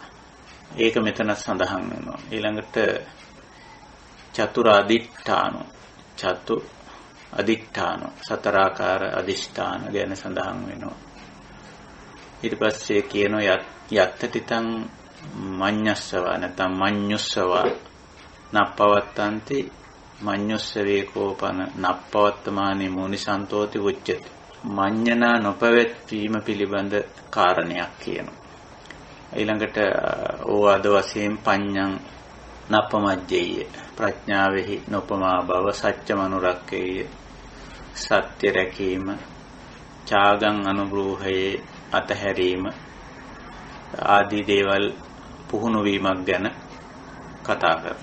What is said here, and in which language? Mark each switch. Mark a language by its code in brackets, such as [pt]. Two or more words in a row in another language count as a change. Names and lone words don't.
[si] ඒක මෙතන සඳහන් වෙනවා. ඊළඟට [pi] චතුර අදිඨානෝ චතු අදිඨානෝ [si] සතරාකාර අදිෂ්ඨාන ගැන සඳහන් වෙනවා. ඊට පස්සේ කියනවා [pi] යත්තටිතං මඤ්ඤස්සව නැත්නම් මඤ්ඤුස්සව නප්පවත්තන්ති මඤ්ඤුස්සවේ කෝපන නප්පවත්තමානි මුනිසන්තෝති උච්චති. [si] මඤ්ඤනා නොපවැත්වීම පිළිබඳ කාරණයක් කියනවා. ඊළඟට ඕවාද වශයෙන් [pi] පඤ්ඤං නප්පමජ්ජේය [si] ප්‍රඥාවෙහි නොපමා බව සත්‍ය මනුරක්කේය සත්‍ය රැකීම [pi] ඡාගං අනුබ්‍රූහයේ [si] අතහැරීම ආදී දේවල් පුහුණු වීමක් ගැන කතා කරනවා.